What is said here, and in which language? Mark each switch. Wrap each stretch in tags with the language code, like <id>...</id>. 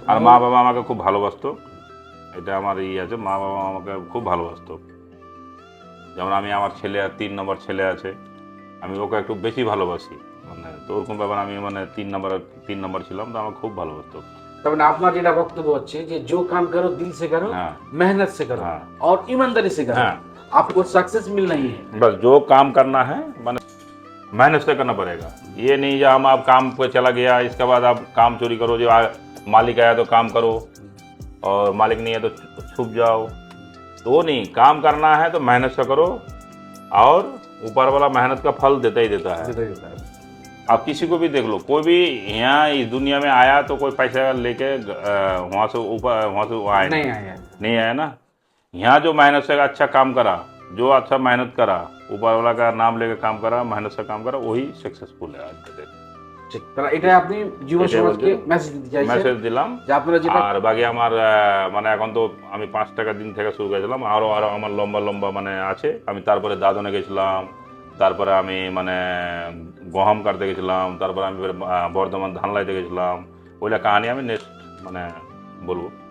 <bn>আর মা বাবা আমাকে খুব ভালোবাসতো, এটা আমার আছে, মা বাবা আমাকে খুব ভালোবাসতো। যেমন আমি আমার ছেলে, আর 3 নম্বর ছেলে আছে, আমি ওকে একটু বেশি ভালোবাসি, মানে তো ওরকম ব্যাপার। আমি মানে 3 নম্বর ছিলাম, তো আমাকে খুব ভালোবাসতো। তার মানে আপনার যেটা বক্তব্য হচ্ছে যে</bn> <hi>जो काम करो दिल से करो, हाँ। मेहनत से करो हाँ। और ईमानदारी से करो, हाँ। आपको सक्सेस मिलना ही है। बस जो काम करना है मैंने मेहनत से करना पड़ेगा। ये नहीं जो हम आप काम पे चला गया इसके बाद आप काम चोरी करो, जो मालिक आया तो काम करो और मालिक नहीं है तो छुप जाओ, तो वो नहीं। काम करना है तो मेहनत से करो, और ऊपर वाला मेहनत का फल देता ही देता है। आप किसी को भी देख लो, कोई भी यहाँ इस दुनिया में आया तो कोई पैसा लेके वहाँ से ऊपर वहाँ से आया नहीं आया ना। यहाँ जो मेहनत से अच्छा काम करा, जो अच्छा मेहनत करा, ऊपर वाला का नाम लेके काम करा, मेहनत से काम करा, वही सक्सेसफुल है आज के दिन।</hi> <bn>ঠিক, তাহলে এটা আপনি যুব সমাজকে মেসেজ দিতে চাইছেন মেসেজ দিলাম। যে আপনারা যেটা আর বাকি আমার মানে এখন তো আমি 5 টাকা দিন থেকে শুরু করেছিলাম, আরও আমার লম্বা লম্বা মানে আছে। আমি তারপরে দাদনে গেছিলাম, তারপরে আমি মানে গহম কাটতে গেছিলাম, তারপরে আমি বর্ধমান ধান লাইতে গেছিলাম। ওইটা কাহানি আমি নেক্সট মানে বলবো।</bn>